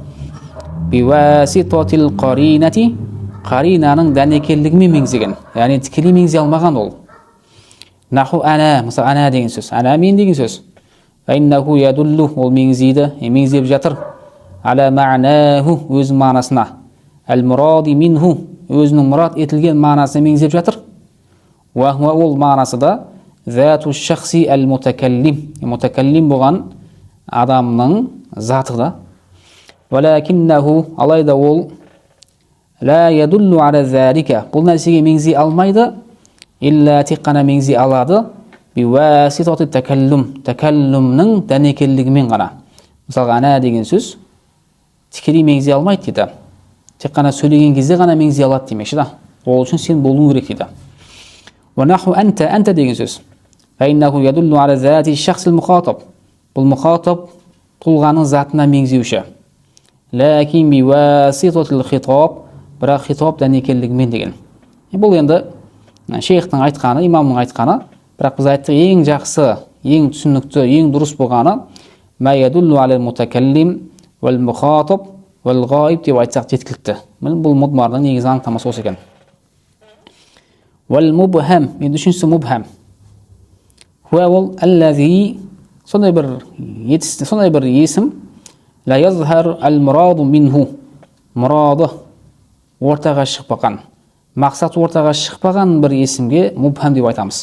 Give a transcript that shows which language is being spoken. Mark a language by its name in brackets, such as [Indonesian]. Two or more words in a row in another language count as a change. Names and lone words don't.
[Arabic] بواسطة القرينة, [Kazakh] қаринаның дәнекерлігімен меңзеген, яғни тікелей меңзе алмаған ол. [Arabic] نحو أنا, [Kazakh] мысалы ана деген сөз, ана мен деген сөз. [Arabic] فإنه يدل, [Kazakh] ол меңзейді, меңзеп жатыр. [Arabic] على معناه [Kazakh] өз мағынасына. [Arabic] المراد منه [Kazakh] өзінің мұрат етілген мағынасына меңзеп жатыр. [Arabic] وهو [Kazakh] ол мағынасы да [Arabic] ذات شخص المتكلم. [Kazakh] Мутакаллим болған адамның заты да. [Arabic] ولكنه [Kazakh] алайда ол [Arabic] لا يدل على ذلك. [Kazakh] Бұл нәрсеге меңзей алмайды. Илля тек қана меңзей алады. [Arabic] بواسطة التكلم. [Kazakh] Такаллумның дәнекерлігімен ғана. Мысалға ана деген сөз тікелей меңзей алмайды дейді. Тек қана сөйлеген кезде ғана меңзей алады демекші да. Ол үшін сен болуың керек дейді. [Arabic] ونحو أنت [Kazakh] деген сөз. [Arabic] فإنه يدل على ذات شخص المخاطب. [Kazakh] Бұл мухатаб тұлғаның затына меңзеуші. [Arabic] لكن بواسطة الخطاب, [Kazakh] бірақ хитаб дәнекерлігімен деген. Бұл енді шейхтің айтқаны, имамның айтқаны, бірақ біз айттық ең жақсы, ең түсінікті, ең дұрыс болғаны [Arabic] ما يدل على متكلم والمخاطب والغائب [Kazakh] деп айтсақ жеткілікті. Бұл мудмардың негізгі анықтамасы осы екен. [Arabic] والمبهم, [Kazakh] енді үшіншісі мубхам. Хуа ол аллази, сондай бір есім [Arabic] لا يظهر المراد منه, [Kazakh] мұрады ортаға шықпаған, мақсат ортаға шықпаған бір есімге мубхам деп айтамыз.